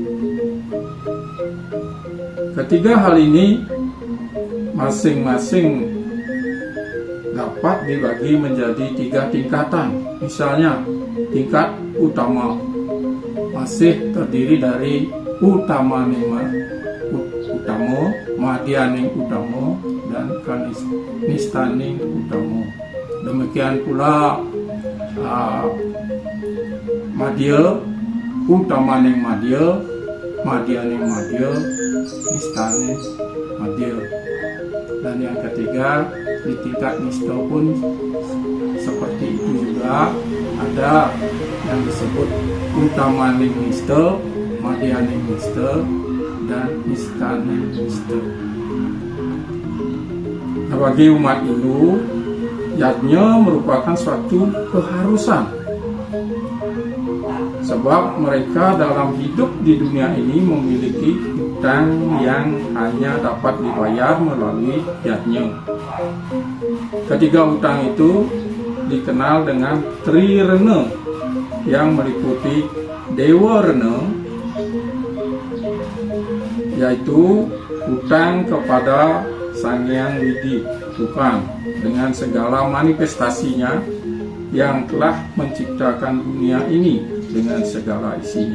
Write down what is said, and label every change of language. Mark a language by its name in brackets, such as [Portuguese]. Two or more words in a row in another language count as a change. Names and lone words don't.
[Indonesian] Ketiga hal ini masing-masing dapat dibagi menjadi 3 tingkatan. Misalnya, tingkat utama masih terdiri dari utama, madhyaning utama, dan nistaning utama. Demikian pula madhya, utamaning madhya, madhyaning madhya, nistaning madhya. Dan yang ketiga, di tingkat nistha pun seperti itu juga, ada yang disebut utamaning nistha, madhyaning nistha, dan nistaning nistha. Nah, bagi umat Hindu, yatnya merupakan suatu keharusan. Sebab mereka dalam hidup di dunia ini memiliki hutang yang hanya dapat dibayar melalui yatnya. Ketiga hutang itu dikenal dengan Trirena yang meliputi Dewa Rena, yaitu hutang kepada Sang Hyang Widi, Tuhan, dengan segala manifestasinya yang telah menciptakan dunia ini dengan segala isinya.